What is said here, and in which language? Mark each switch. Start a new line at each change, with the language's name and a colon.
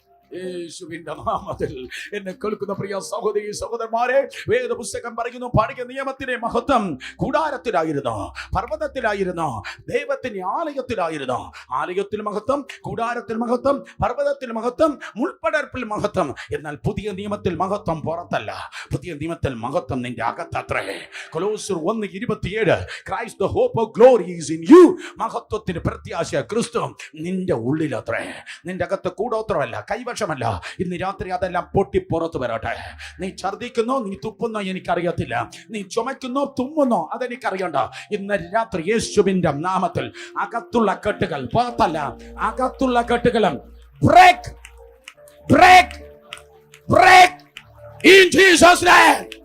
Malayalam: യേശുവിന്റെ നാമത്തിൽ എന്നെ കേൾക്കുന്ന പ്രിയ സഹോദരി സഹോദരന്മാരെ, വേദപുസ്തകം പറയുന്നു, പഴയ നിയമത്തിലെ മഹത്വം കൂടാരത്തിലായിരുന്നു, പർവ്വതത്തിലായിരുന്നു, ദൈവത്തിന്റെ ആലയത്തിലായിരുന്നു. ആലയത്തിൽ മഹത്വം, കൂടാരത്തിൽ മഹത്വം, പർവ്വതത്തിൽ മഹത്വം, മുൾപ്പടർപ്പിൽ മഹത്വം. എന്നാൽ പുതിയ നിയമത്തിൽ മഹത്വം പുറത്തല്ല, പുതിയ നിയമത്തിൽ മഹത്വം നിന്റെ അകത്തത്രേ.
English: കൊലോസ്യർ 1:27 Christ the hope of glory is in you.
Malayalam: മഹത്വത്തിന് പ്രത്യാശ ക്രിസ്തു നിന്റെ ഉള്ളിലത്രേ. നിന്റെ അകത്ത് കൂടോത്രമല്ല, കൈവശമല്ല. ഇന്ന് രാത്രി അതെല്ലാം പൊട്ടി പുറത്തു വരട്ടെ. നീ ഛർദിക്കുന്നോ, നീ തുപ്പുന്നോ എനിക്കറിയത്തില്ല, നീ ചുമക്കുന്നോ തുമ്മുന്നോ അതെനിക്കറിയണ്ട. ഇന്ന് രാത്രി യേശുവിന്റെ നാമത്തിൽ അകത്തുള്ള കെട്ടുകൾ, പുറത്തല്ല, അകത്തുള്ള കെട്ടുകളും break, break, break
English: in Jesus name.